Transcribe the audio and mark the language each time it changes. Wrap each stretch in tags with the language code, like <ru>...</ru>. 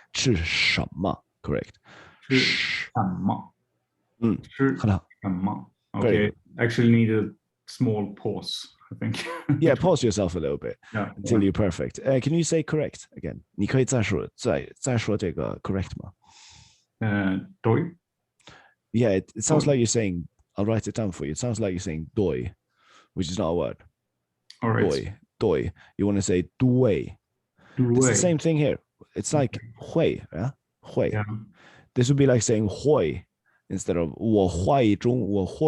<zh>吃什么 correct. 吃什么？吃好了。什么？</zh> <en>Okay, actually need a small pause, I think. Yeah, pause yourself a little bit until you're perfect. Can you say correct again?</en> <zh>你可以再说这个 correct 吗？对。</zh> <en>Yeah, it sounds like you're saying, I'll write it down for you. It sounds like you're saying doi, which is not a word. All right. Doi. You want to say dui. It's the same thing here. It's like hui, yeah? Hui. Yeah. This would be like saying hui instead of 我会中文.</en>